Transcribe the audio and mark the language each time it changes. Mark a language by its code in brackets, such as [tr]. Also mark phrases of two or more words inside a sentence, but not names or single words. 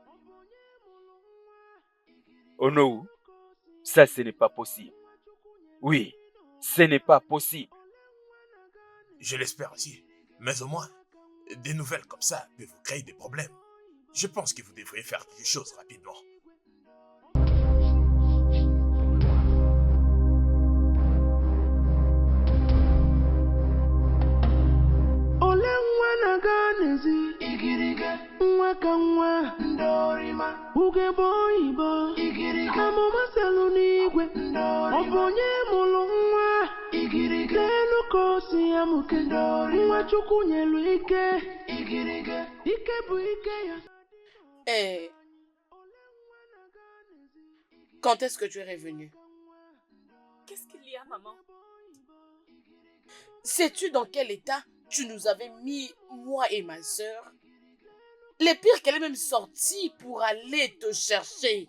[fr] Onou, ça ce n'est pas possible. Oui, ce n'est pas possible. Je l'espère aussi. Mais au moins, des nouvelles comme ça peuvent vous créer des problèmes. Je pense que vous devriez faire quelque chose rapidement. [ig] Ole nwa na-aga n'ezi igirige nwa ka nwa ndorima ugegbe oyibo igirige amụma selu n'igwe ọ bụ onye mụrụ nwa igirige n'elu ka o si ya mụke nwa Chukwu nyelu ike igirige ike bụ ike ya. [fr] Quand est-ce que tu es revenu? Qu'est-ce qu'il y a, maman? Sais-tu dans quel état tu nous avais mis, moi et ma sœur? Les pires qu'elle est même sortie pour aller te chercher.